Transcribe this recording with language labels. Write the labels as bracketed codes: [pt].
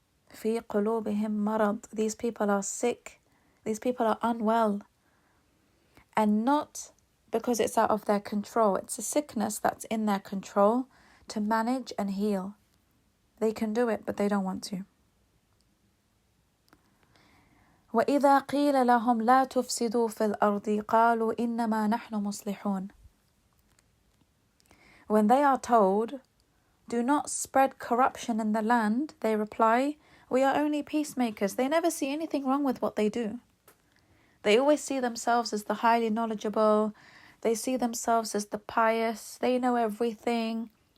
[ar] في قلوبهم مرض. [en] These people are sick. These people are unwell. And not because it's out of their control. It's a sickness that's in their control to manage and heal. They can do it, but they don't want to. [ar] وإذا قيل لهم لا تفسدوا في الأرض قالوا إنما نحن مصلحون. [en] When they are told, do not spread corruption in the land, they reply, we are only peacemakers. They never see anything wrong with what they do. They always see themselves as the highly knowledgeable. They see themselves as the pious. They know everything.